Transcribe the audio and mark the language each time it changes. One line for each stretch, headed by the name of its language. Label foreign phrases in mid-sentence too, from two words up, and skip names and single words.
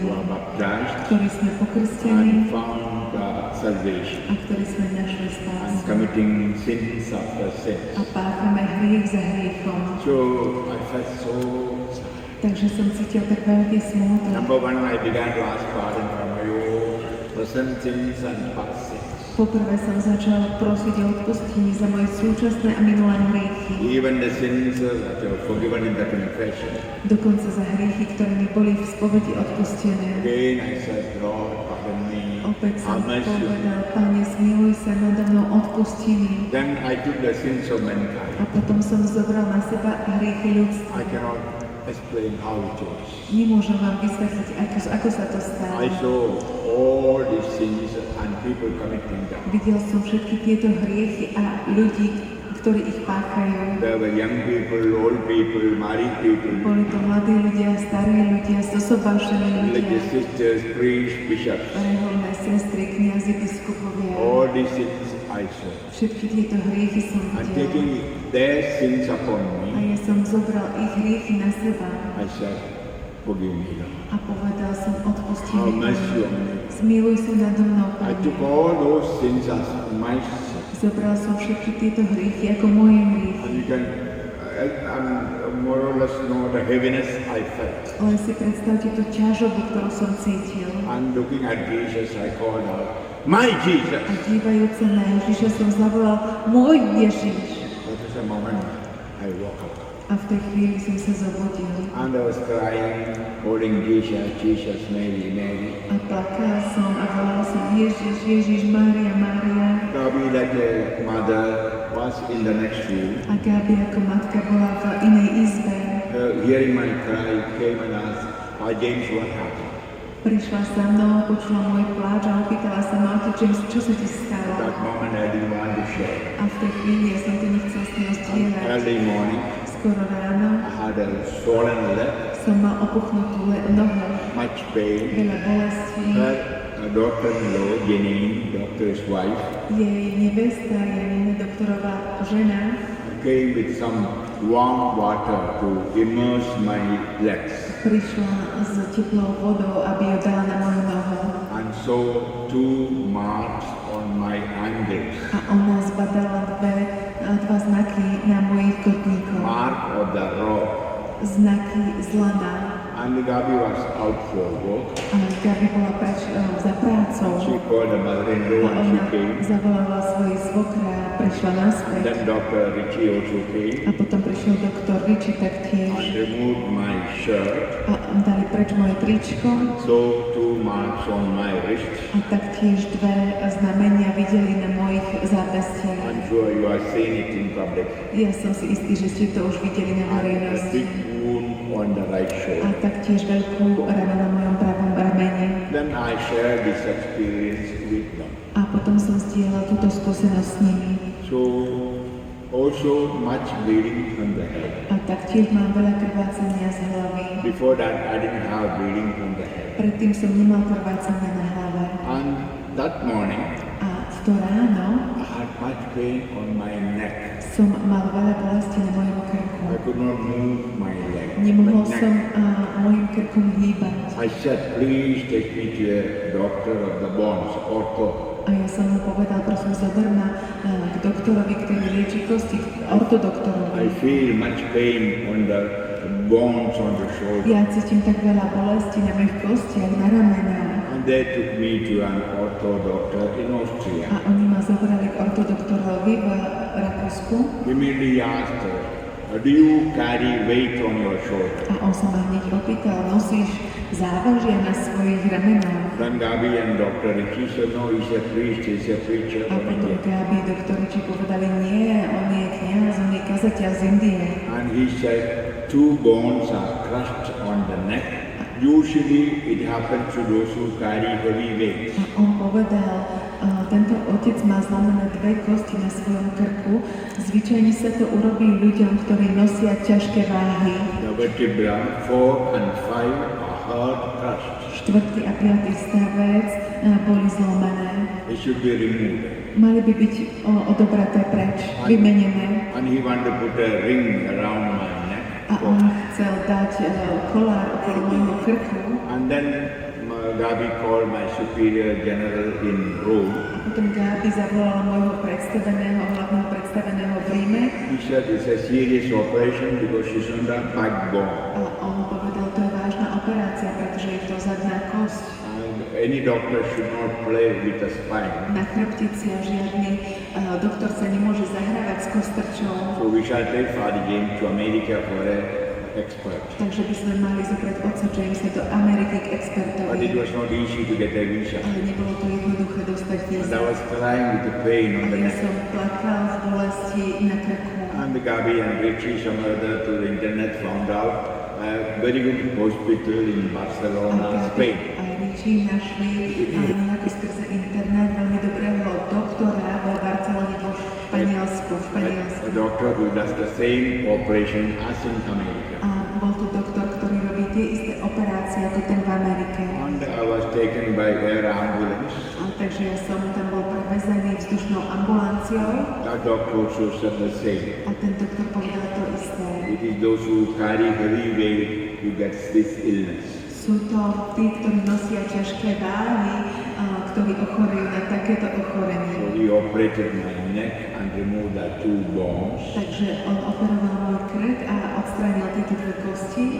English: are baptized
Slovak: ktorí sme pokrstení
English: and found salvation
Slovak: a ktorí sme našli
English: and
Slovak: spásu.
English: committing sins after sins.
Slovak: A páchame hriech za hriechom.
English: So I felt so sad.
Slovak: Takže som cítil tak veľký smútok.
English: Number one, I began to ask pardon for my own present sins and past sins.
Slovak: Poprvé som začal prosiť o odpustenie za moje súčasné a minulé hriechy.
English: Even the sins that are forgiven in the confession.
Slovak: Dokonca za hriechy, ktoré mi boli v spovedi odpustené.
English: Again I said, Lord, pardon me.
Slovak: Opäť som
English: Have mercy on me.
Slovak: povedal, Pane, zmiluj sa nado mnou, odpusti mi.
English: Then I took the sins of
Slovak: A
English: mankind.
Slovak: potom som zobral na seba hriechy ľudstva.
English: I cannot explain how it was.
Slovak: Nemôžem vám vysvetliť, ako sa to stalo.
English: I saw all these sins and people committing them.
Slovak: Videl som všetky tieto hriechy a ľudí, ktorí ich páchajú.
English: There were young people, old people, married people,
Slovak: Boli to mladí ľudia, starí ľudia, zosobášení ľudia,
English: religious sisters, priests, bishops.
Slovak: reholné sestry, kňazi, biskupovia.
English: All these sins I saw.
Slovak: Všetky tieto hriechy som
English: And
Slovak: videl.
English: taking their sins upon
Slovak: A
English: me,
Slovak: ja som zobral ich hriechy na seba
English: I said, forgive me, Lord.
Slovak: a povedal som, odpusti
English: Have
Slovak: mi,
English: mercy
Slovak: Pane.
English: on me.
Slovak: Zmiluj sa nado mnou,
English: I
Slovak: Pane.
English: took all those sins as my sins.
Slovak: Zobral som všetky tieto hriechy ako moje
English: And
Slovak: hriechy.
English: you can more or less know the heaviness I felt.
Slovak: Len si predstavte tú ťažobu, ktorú som cítil.
English: And looking at Jesus, I called out, my Jesus!
Slovak: A dívajúc sa na Ježiša som zavolal, môj Ježiš.
English: That was the moment I woke up.
Slovak: A v tej chvíli som sa zobudil.
English: And I was crying, holding Jesus, Jesus, Mary, Mary.
Slovak: A plakal som a volal som Ježiš, Ježiš, Mária, Mária.
English: Gabi, like a mother, was in the next room.
Slovak: A Gabi ako matka bola v inej izbe.
English: Hearing my cry, came and asked, James, what happened?
Slovak: Prišla za mnou, počula môj pláč a opýtala sa ma, otec James, čo sa ti
English: At
Slovak: stalo?
English: that moment, I didn't want to share.
Slovak: A v tej chvíli ja som to nechcel s ním zdieľať.
English: Early morning,
Slovak: Skoro ráno
English: I had a swollen leg,
Slovak: som mal opuchnutú nohu,
English: much pain.
Slovak: veľa bolestí.
English: Her daughter-in-law, Jenny, doctor's wife,
Slovak: Jej nevesta, Janina, doktorová žena,
English: came with some warm water to immerse my legs.
Slovak: prišla s teplou vodou, aby ju dala na moju nohu.
English: And so 2 marks on my ankles.
Slovak: A ona zbadala dva znaky na mojich kotníkoch.
English: Mark of the rock.
Slovak: Znaky zlana.
English: And Gabi was out for work.
Slovak: A Gabi bola preč za prácou.
English: She called the mother-in-law
Slovak: A
English: and she
Slovak: ona
English: came.
Slovak: zavolala svojich svokra a prišla naspäť.
English: Then Dr. Richie also came
Slovak: A potom prišiel doktor Richie taktiež.
English: and removed my shirt.
Slovak: A dali preč moje tričko.
English: So 2 marks on my wrist.
Slovak: A taktiež dve znamenia videli na mojich zápestiach.
English: I'm sure you are seeing it in public.
Slovak: Ja som si istý, že ste to už videli na A verejnosti.
English: big wound on the right
Slovak: A
English: shoulder.
Slovak: taktiež veľkú ranu na mojom pravom ramene.
English: Then I shared this experience with them.
Slovak: A potom som zdieľal túto skúsenosť s nimi.
English: So also much bleeding from the head.
Slovak: A taktiež mám veľa krvácania z hlavy.
English: Before that I didn't have bleeding from the head.
Slovak: Predtým som nemal krvácania na hlave.
English: And that morning
Slovak: A v to ráno
English: I had much pain on my neck.
Slovak: som mal veľa bolesti na mojom krku.
English: I could not move my leg.
Slovak: Nemohol
English: my
Slovak: som
English: neck.
Slovak: mojim krkom hýbať.
English: I said, please take me to a doctor of the bones, ortho.
Slovak: A ja som mu povedal, prosím, zober ma k doktorovi, ktorý lieči kosti,
English: I
Slovak: ortodoktorovi.
English: feel much pain on the bones on the shoulder.
Slovak: Ja cítim tak veľa bolesti na mojich kostiach, na ramenách.
English: And they took me to an ortho doctor in Austria.
Slovak: A oni ma zobrali k ortodoktorovi v Rakúsku.
English: Immediately asked her, do you carry weight on your shoulder?
Slovak: A on sa ma hneď opýtal, nosíš závažia na svojich ramenách?
English: Then Gabi and Dr. Richie said, no, he's a priest, he's a preacher
Slovak: A
English: from
Slovak: potom
English: India.
Slovak: Gabi, doktori či povedali, nie, on je kňaz, on je kazateľ z Indie.
English: And he said, 2 bones are crushed on the neck. Usually it happens to those who carry heavy weights.
Slovak: A on povedal, tento otec má zlomené dve kosti na svojom krku. Zvyčajne sa to urobí ľuďom, ktorí nosia ťažké váhy.
English: The vertebra 4 and 5 are hard crushed.
Slovak: 4. a 5. stavec boli zlomené.
English: They should be removed.
Slovak: Mali by byť odobraté preč, vymenené.
English: And he wanted to put a ring around my neck.
Slovak: A on chcel dať kolár okolo môjho krku.
English: And then Gabi called my superior general in Rome.
Slovak: A potom Gabi zavolala môjho hlavného predstaveného v Ríme.
English: He said it's a serious operation because she's on the backbone.
Slovak: A on povedal, to je vážna operácia, pretože je to zadná kosť.
English: And any doctor should not play with the spine.
Slovak: Na chrbtici a žiadny doktor sa nemôže zahrávať s kostrčou.
English: So we shall take Father James to America for an expert.
Slovak: Takže by sme mali zobrať otca Jamesa do Ameriky k
English: But it
Slovak: expertovi.
English: was not easy to get a visa.
Slovak: Ale nebolo to jednoduché dostať
English: And
Slovak: víza.
English: I was crying with the pain
Slovak: A
English: on the
Slovak: ja
English: neck.
Slovak: som plakal z bolesti na krku.
English: And Gabi and Richie, some other to the internet, found out a very good hospital in Barcelona, Spain.
Slovak: A Richie našli nejako skrze internet veľmi dobrého doktora vo Barcelone vo Španielsku.
English: A doctor who does the same operation as in America.
Slovak: A bol to doktor, ktorý robí tie isté operácie ako ten v Amerike.
English: And I was taken by air ambulance.
Slovak: A takže ja som tam bol prevezený vzdušnou ambulanciou
English: That doctor also said the same.
Slovak: a ten doktor povedal to isté.
English: It is those who carry heavy weight who gets this illness.
Slovak: Sú to tí, ktorí nosia ťažké váhy, ktorí ochorejú na takéto ochorenie.
English: So he operated my neck and removed the 2 bones,
Slovak: Takže on operoval môj krk a odstránil tieto dve kosti